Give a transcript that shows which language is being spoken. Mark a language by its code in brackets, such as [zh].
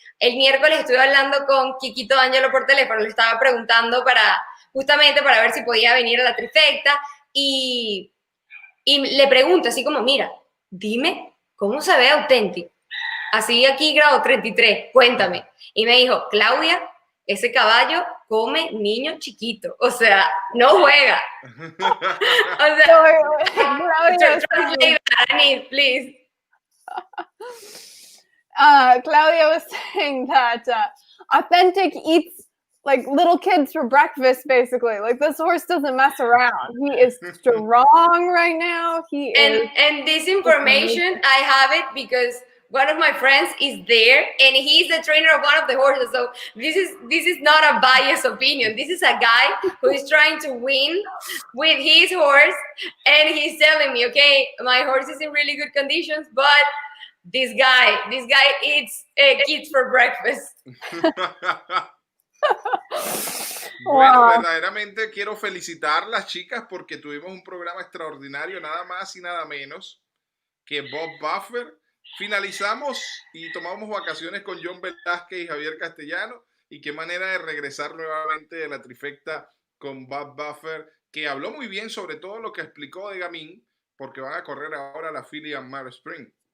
[es] El miércoles estuve hablando con Quiquito Ángelo por teléfono, le estaba preguntando justamente para ver si podía venir a la trifecta, y le pregunto así como, mira, dime, ¿cómo se ve Authentic? Así aquí grado 33, cuéntame. Y me dijo, Claudia, ese caballo come niño chiquito, o sea, no juega. O sea, [en] translate that, Annise, please. Claudia was saying that Authentic eats like little kids for breakfast, basically. Like, this horse doesn't mess around. He is strong right now. And this information, I have it because one of my friends is there, and he's the trainer of one of the horses. So this is not a biased opinion. This is a guy who is trying to win with his horse, and he's telling me, okay, my horse is in really good conditions, but this guy eats kids for breakfast. [es] Bueno, verdaderamente quiero felicitar a las chicas porque tuvimos un programa extraordinario, nada más y nada menos que Bob Baffert. Finalizamos y tomamos vacaciones con John Velázquez y Javier Castellano, y qué manera de regresar nuevamente de la trifecta con Bob Baffert, que habló muy bien sobre todo lo que explicó de Gamín, porque van a correr ahora la Filly Mare Spring.